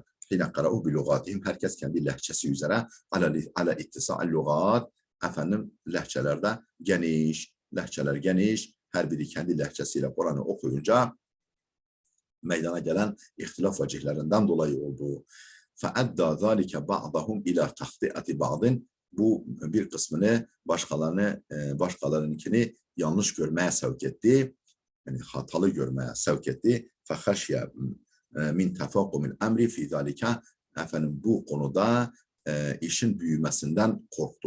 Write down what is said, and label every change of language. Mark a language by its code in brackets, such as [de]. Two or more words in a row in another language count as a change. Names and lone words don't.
[ar] حين قرأوا بلغاتهم. [tr] Herkes kendi lehçesi üzere [ar] على اتساع اللغات. [tr] Efendim lehçelerde geniş, lehçeler geniş. Her biri kendi lehçesiyle Kur'an'ı okuyunca meydana gelen ihtilaf vecihlerinden dolayı olduğu. [ar] فَأَدَّى ذَٰلِكَ بَعْضَهُمْ اِلَى تَخْطِئَةِ بَعْضٍ. [tr] Bu bir kısmını başkalarınkini yanlış görmeye sevk etti. Yani hatalı görmeye sevk etti. [ar] فَخَشْيَ من تفاقم الأمر في ذلك. [tr] Efendim bu konuda işin büyümesinden korktu.